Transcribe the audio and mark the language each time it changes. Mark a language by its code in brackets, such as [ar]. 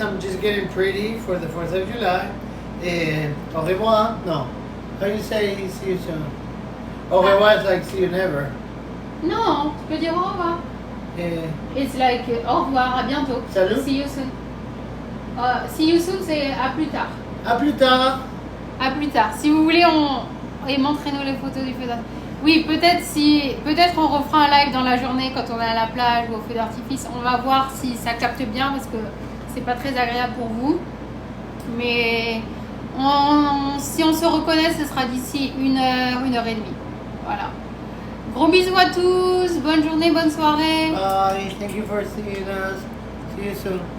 [en] I'm just getting pretty for the 4th of July. And au revoir. No. How do you say see you soon? Au revoir is like see you never. [fr] Non, tu peux dire au revoir. [en] It's like [fr] au revoir, à bientôt. Salut. [en] See you soon. See you soon, [fr] c'est à plus tard. À plus tard. À plus tard. Si vous voulez, et montrez-nous les photos du feu d'artifice. Oui, peut-être on refera un live dans la journée quand on est à la plage ou au feu d'artifice. On va voir si ça capte bien parce que c'est pas très agréable pour vous. Mais si on se reconnaît, ce sera d'ici 1 heure, 1 heure et demie. Voilà. Gros bisous à tous. Bonne journée, bonne soirée. [en] Bye. Thank you for seeing us. See you soon.